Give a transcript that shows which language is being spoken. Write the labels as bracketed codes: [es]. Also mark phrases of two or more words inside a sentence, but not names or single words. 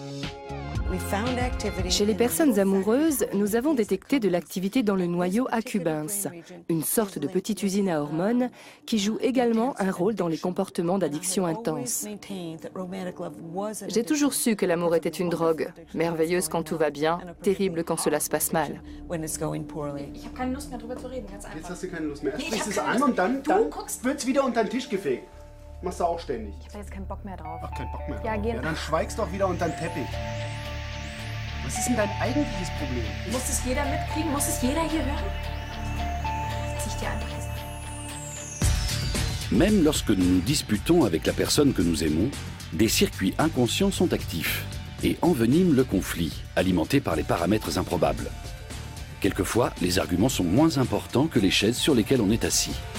[fr] Chez les personnes amoureuses, nous avons détecté de l'activité dans le noyau accumbens, une sorte de petite usine à hormones qui joue également un rôle dans les comportements d'addiction intense. J'ai toujours su que l'amour était une drogue, merveilleuse quand tout va bien, terrible quand cela se passe mal. [de] Ich habe keine Lust mehr drüber zu reden, ganz einfach. Jetzt hast du keine Lust mehr. Nee, ich Sprichst hab es keine an Lust. und dann Du guckst- wird's wieder unter den Tisch gefegt. Machst du auch ständig. Ich habe jetzt keinen Bock mehr drauf. Ach, kein Bock mehr. Ja, drauf. geh. Ja, dann schweigst doch wieder unter den Teppich. Was ist denn dein eigentliches Problem? Muss es jeder mitkriegen? Muss es jeder hier hören? Dass ich dir einfach gesagt habe. [fr] Même lorsque nous nous disputons avec la personne que nous aimons, des circuits inconscients sont actifs et enveniment le conflit, alimenté par les paramètres improbables. Quelquefois, les arguments sont moins importants que les chaises sur lesquelles on est assis.